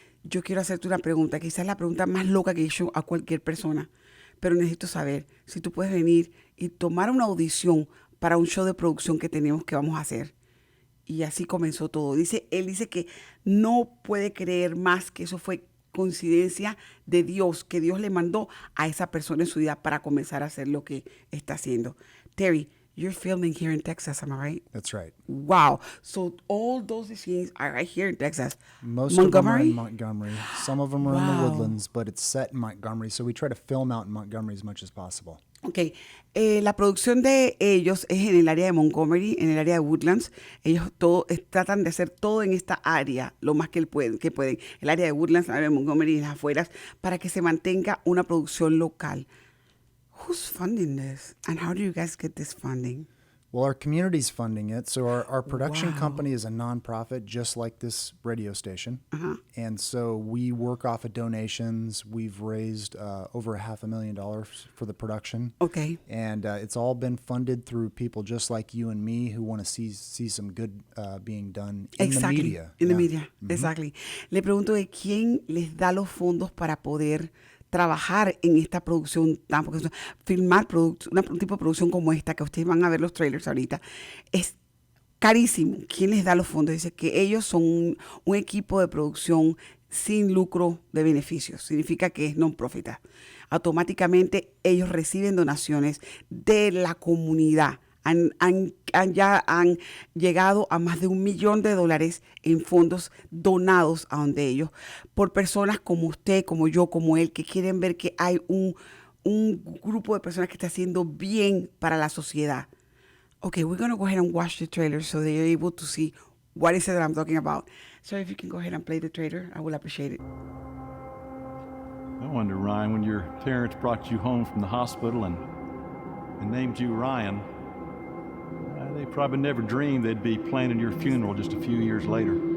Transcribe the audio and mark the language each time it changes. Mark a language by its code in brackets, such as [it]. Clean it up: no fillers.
[es] Yo quiero hacerte una pregunta, quizás la pregunta más loca que he hecho a cualquier persona, pero necesito saber si tú puedes venir y tomar una audición para un show de producción que vamos a hacer". Y así comenzó todo. Él dice que no puede creer más que eso fue coincidencia de Dios, que Dios le mandó a esa persona en su vida para comenzar a hacer lo que está haciendo. [en] Terry, you're filming here in Texas, am I right? That's right. Wow. So all those scenes are right here in Texas. Most of them are Montgomery? in Montgomery. Some of them are in the Wow. Woodlands, but it's set in Montgomery. So we try to film out in Montgomery as much as possible. [es] Ok, la producción de ellos es en el área de Montgomery, en el área de Woodlands. Ellos tratan de hacer todo en esta área, lo más que pueden. El área de Woodlands, el área de Montgomery y las afueras, para que se mantenga una producción local. [en] Who's funding this? And how do you guys get this funding? Well, our community's funding it. So our production Wow. company is a nonprofit, just like this radio station. And so we work off of donations. We've raised over $500,000 for the production. Okay. And it's all been funded through people just like you and me who want to see some good being done in the media. In the Yeah. media, exactly. [es] Le pregunto de quién les da los fondos para poder trabajar en esta producción, porque filmar un tipo de producción como esta, que ustedes van a ver los trailers ahorita, es carísimo. ¿Quién les da los fondos? Dice que ellos son un equipo de producción sin lucro de beneficios. Significa que es non-profit. Automáticamente ellos reciben donaciones de la comunidad. Ya han llegado a más de $1 millón en fondos donados a donde ellos, por personas como usted, como yo, como él, que quieren ver que hay un grupo de personas que está haciendo bien para la sociedad. [en] Okay, we're going to go ahead and watch the trailer so they're able to see what is it that I'm talking about. So if you can go ahead and play the trailer, I will appreciate it. I wonder, Ryan, when your parents brought you home from the hospital and named you Ryan, they probably never dreamed they'd be planning your funeral just a few years later.